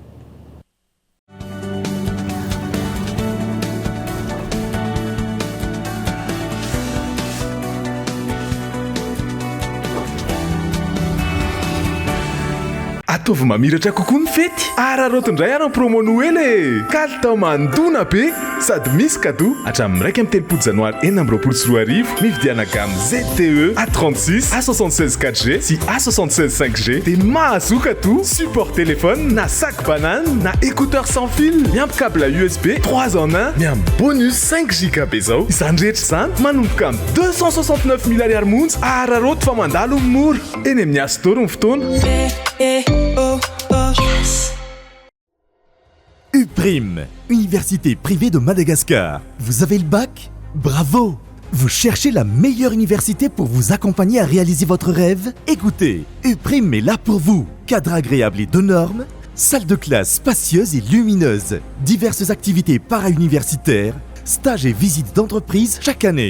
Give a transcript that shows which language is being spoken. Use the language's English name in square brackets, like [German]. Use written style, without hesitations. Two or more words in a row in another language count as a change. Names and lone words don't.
[Malagasy] Ataovy mamiratra kokoa ny fety ararotondray ary [French] promo Noël [Malagasy] kalita mandona be sady misy cadeau hatramin'ny 1 janoary 2024 mividiana gamme ZTE A36 A76 4G sy A76 5G dia mahazoka to [French] support téléphone [Malagasy] na [French] sac banane [Malagasy] na [French] écouteur sans fil [Malagasy] miampy câble USB 3 en 1 miampy bonus 5 GB zao izany rehetra izany manomboka amin'ny 269 000 ariary monja araroto fa mandalo mora eny amin'ny Astor ny fotoana. [French] UPRIM, Université privée de Madagascar. Vous avez le bac? Bravo! Vous cherchez la meilleure université pour vous accompagner à réaliser votre rêve? Écoutez, UPRIM est là pour vous. Cadre agréable et de normes, salle de classe spacieuse et lumineuse, diverses activités para-universitaires, stages et visites d'entreprise chaque année.